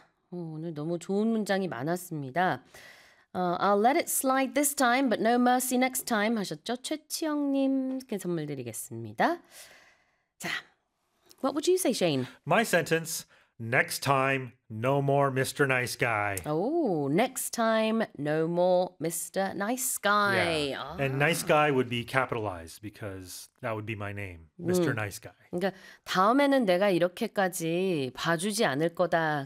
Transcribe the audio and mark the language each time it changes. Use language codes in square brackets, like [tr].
[ko] 오늘 너무 좋은 문장이 많았습니다. [en] I'll let it slide this time, but no mercy next time [ko] 하셨죠? 최치영님께 선물 드리겠습니다. [en] 자, what would you say, Shane? My sentence, next time, no more Mr. Nice Guy. Oh, next time, no more Mr. Nice Guy. Yeah. Oh. And Nice Guy would be capitalized because that would be my name, Mr. Nice Guy. [ko] 그러니까 다음에는 내가 이렇게까지 봐주지 않을 거다.